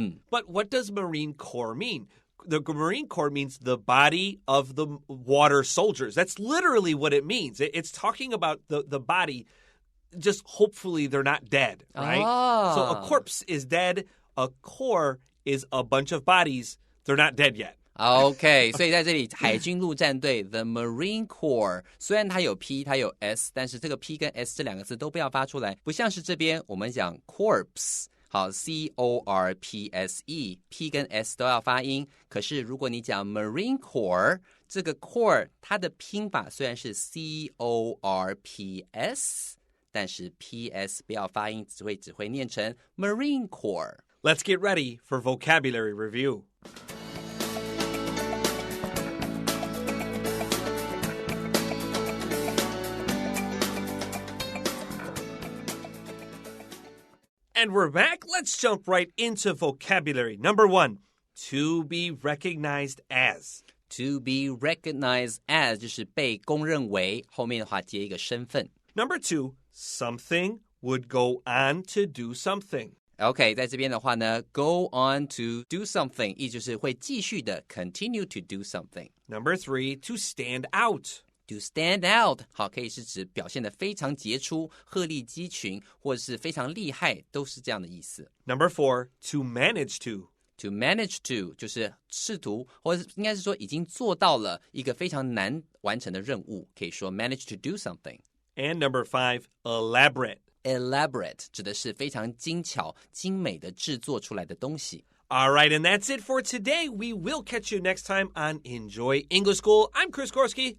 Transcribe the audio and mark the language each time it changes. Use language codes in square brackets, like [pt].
[en] But what does Marine Corps mean?The Marine Corps means the body of the water soldiers. That's literally what it means. It's talking about the body. Just hopefully they're not dead, right? So a corpse is dead. A corps is a bunch of bodies. They're not dead yet. [zh] OK， 所以在这里海军陆战队 The Marine Corps 虽然它有 P 它有 S， 但是这个 P 跟 S 这两个字都不要发出来，不像是这边我们讲 corpse， 好 C-O-R-P-S-E P 跟 S 都要发音，可是如果你讲 Marine Corps， 这个 Corps 它的拼法虽然是 C-O-R-P-S， 但是 P-S 不要发音，只会念成 Marine Corps。 [en] Let's get ready for vocabulary review. And we're back. Let's jump right into vocabulary. Number 1, to be recognized as. To be recognized as [zh] 就是被公认为，后面的话接一个身份。 [en] Number 2, something would go on to do something. [zh] OK， 在这边的话呢 [en] go on to do something [zh] 意思就是会继续的 [en] continue to do something. Number 3, to stand out. To stand out [zh] 好，可以是指表现得非常杰出、鹤立鸡群，或者是非常厉害，都是这样的意思。 [en] Number 4, to manage to. To manage to [zh] 就是试图，或者应该是说已经做到了一个非常难完成的任务，可以说 [en] manage to do something. And number 5, elaborate. [zh] Elaborate 指的是非常精巧、精美的制作出来的东西。 [en] All right, and that's it for today. We will catch you next time on Enjoy English School. I'm Chris Gorski.